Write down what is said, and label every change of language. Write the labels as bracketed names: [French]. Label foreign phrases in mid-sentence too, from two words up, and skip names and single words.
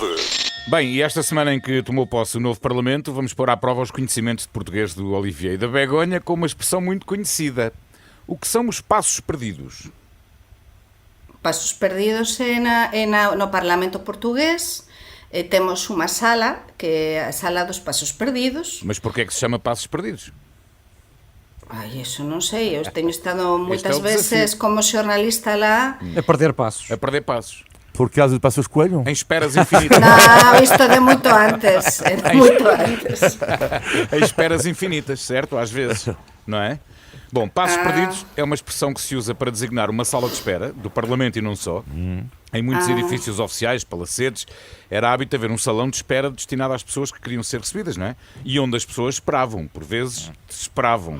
[Portuguese] Bem, e esta semana em que tomou posse o novo Parlamento, vamos pôr à prova os conhecimentos de português do Olivier e da Begonha com uma expressão muito conhecida. O que são os passos perdidos? [Galician] Passos perdidos no Parlamento portugués. Temos unha sala, que é a sala dos pasos perdidos. [Portuguese] Mas porquê é que se chama passos perdidos? [Galician] Isso non sei, eu teño estado moitas o veces como xornalista lá. [Portuguese] A perder passos. A perder passos. Por causa de Passos Coelho? Em esperas infinitas. [Galician] Non, isto é de moito antes. É de moito antes. [Portuguese] Em esperas infinitas, certo? Às vezes, não é? Bom, passos perdidos é uma expressão que se usa para designar uma sala de espera, do Parlamento e não só. Em muitos edifícios oficiais, palacetes, era hábito haver um salão de espera destinado às pessoas que queriam ser recebidas, não é? E onde as pessoas esperavam, por vezes desesperavam.